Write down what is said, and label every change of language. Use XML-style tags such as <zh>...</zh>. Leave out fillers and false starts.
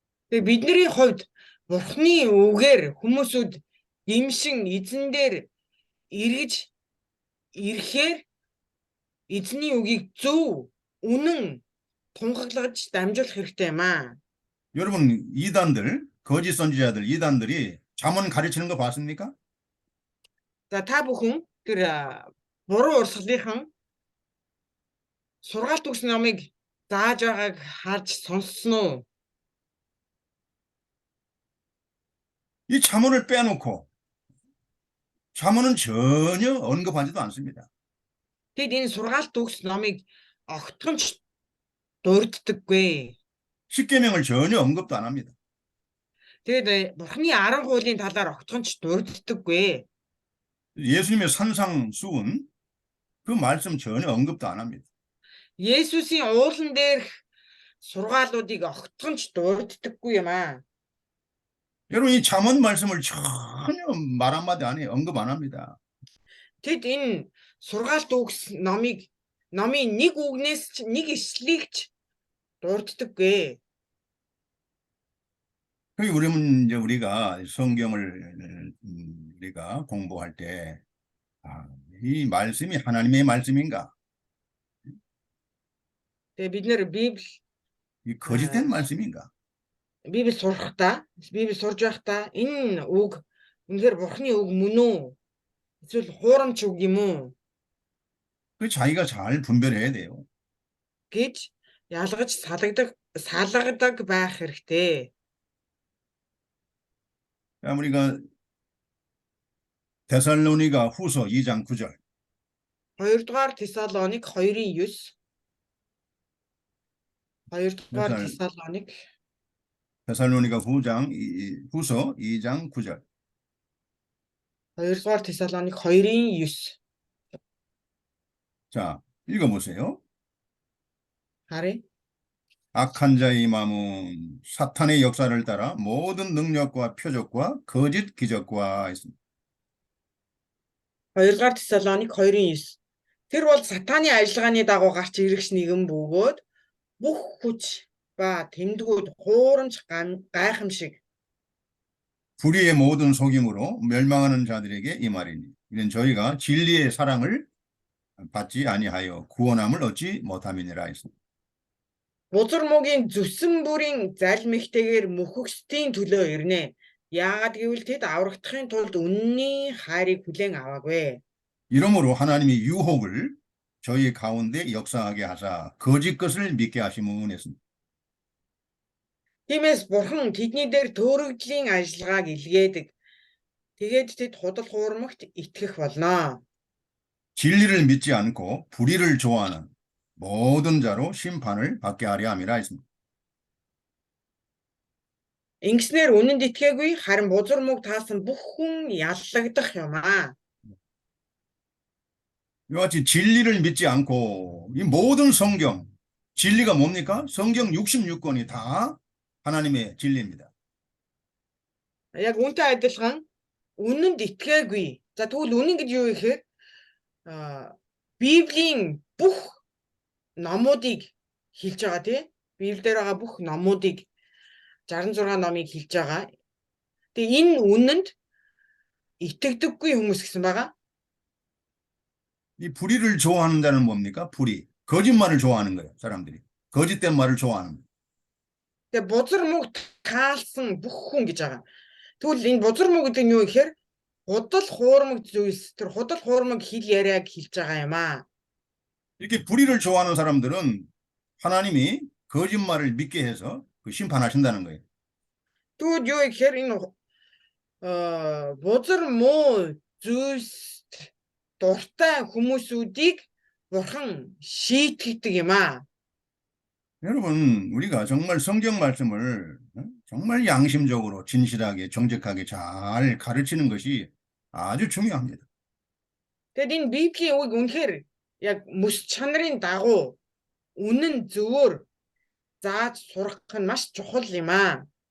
<mn>Тэгээ бидний хувьд Бурхны үгээр хүмүүсүүд гимшин эзэн дээр эргэж ирэхээр эзний үгийг зөв үнэн тунхаглаж дамжуулах хэрэгтэй юм аа.</mn> <ko>여러분 거짓 선지자들 이단들이 잠언 가르치는 거 봤습니까?</ko> <mn>За та бүхэн тэр буруу урсгалынхан сургаалт өгсөн номыг зааж байгааг харж сонссон уу?</mn> <ko>이 잠언을 빼놓고 잠언은 전혀 언급하지도 않습니다.</ko> <mn>Тэгэд энэ сургаалт өгсөн номыг огтхонч дурддаггүй.</mn> <ko>십계명을 전혀 언급도 안 합니다.</ko> <mn>Тэгээд Бурхны 10 хуулийн талаар огтхонч дурддаггүй.</mn> <ko>예수님의 산상수훈 그 말씀 전혀 언급도 안 합니다.</ko> <mn>Есүсийн уулан дээрх сургаалуудыг огтхонч дурддаггүй юм аа.</mn> <ko>여러분 이 잠언 말씀을 전혀 말 한마디 안 해요. 언급 안 합니다.</ko> <mn>Тэд энэ сургаалт өгсөн номын нэг үгнээс нэг ишлийг ч дурддаггүй.</mn> <ko>그러면 이제 우리가 성경을 우리가 공부할 때 이 말씀이 하나님의 말씀인가?</ko> <mn>Тэгээ бид нэр</mn> <ko>이 거짓된 말씀인가?</ko> <mn>Библи сурахдаа, Библи сурж байхдаа энэ үг үнэхээр Бурхны үг мөн үү? Эсвэл хуурамч үг юм уу?</mn> <ko>그 자기가 잘 분별해야 돼요.</ko> <mn>гэж ялгаж салгадаг байх хэрэгтэй.</mn> <ko>우리가 데살로니가 후서 2장 9절.</ko> <mn>2-р Тесалоник 2:9. 2-р Тесалоник</mn> <ko>데살로니가 후서 2장 9절.</ko> <mn>2-р Тесалоник 2:9.</mn> <ko>자, 읽어보세요.</ko> <mn>харъя.</mn> <ko>악한 자의 마음은 사탄의 역사를 따라 모든 능력과 표적과 거짓 기적과 있습니다.</ko> <mn>2-р Тесалоник 2:9. Тэр бол сатааны ажиллагааны дагуу гарч ирэх нэгэн бөгөөд бүх хүч ба тэмдгүүд хуурамч гайхамшиг</mn> <ko>불의의 모든 속임으로 멸망하는 자들에게 이 말이니 이는 저희가 진리의 사랑을 받지 아니하여 구원함을 얻지 못함이니라 했습니다.</ko> <mn>бузар мөгийн зүсэн бүрийн залмигтэйгээр мөхөксдийн төлөө ирнэ. Яагаад гэвэл тэд аврагдахын тулд үнний хайрыг хүлээн аваагүй.</mn> <ko>이러므로 하나님이 유혹을 저희 가운데 역사하게 하사 거짓 것을 믿게 하심은 했습니다.</ko> <mn>Тиймээс бурхан тэдний дээр төөрөгдлийн ажиллагааг илгээдэг. Тэгээд тэд худал хуурмагт итгэх болно.</mn> <ko>진리를 믿지 않고 불의를 좋아하는 모든 자로 심판을 받게 하려 함이라 했습니다.</ko> <mn>Ингэснээр үнэнд итгээгүй харин бузар мөг таасан бүх хүн яллагдах юм аа.</mn> <ko>이와 같이 진리를 믿지 않고 이 모든 성경, 진리가 뭡니까? 성경 66권이 다 하나님의 진리입니다.</ko> <mn>Яг үнтэй адилхан үнэнд итгээгүй. За тэгвэл үнэн гэж юу гэхээр Библийн бүх номуудыг хэлж байгаа тий. Библиэр байгаа бүх номуудыг 66 номыг хэлж байгаа. Тэгээ энэ үнэнд итгэдэггүй хүмүүс гэсэн байгаа.</mn> <ko>이 불의를 좋아하는 자는 뭡니까? 불의. 거짓말을 좋아하는 거예요, 사람들이. 거짓된 말을 좋아하는 거예요.</ko> <mn>Тэгээ бузар мөг таалсан бүх хүн гэж байгаа. Тэгвэл энэ бузар мөг гэдэг нь юу гэхээр худал хуурмаг зүйлс тэр худал хуурмаг хэл яриаг хэлж байгаа юм аа.</mn> <ko>이렇게 불의를 좋아하는 사람들은 하나님이 거짓말을 믿게 해서 심판하신다는 거예요.</ko> <mn>Тэгвэл юу гэхээр энэ бузар муу зүйлс дуртай хүмүүсүүдийг бурхан шийтгдэг юм аа.</mn> <ko>여러분, 우리가 정말 성경 말씀을 정말 양심적으로 진실하게 정직하게 잘 가르치는 것이 아주 중요합니다.</ko> <mn>Тэгэд энэ Библийн үг үнэхээр яг мэс чанарын дагуу үнэн зөвөр зааж сурах нь маш чухал юм аа.</mn>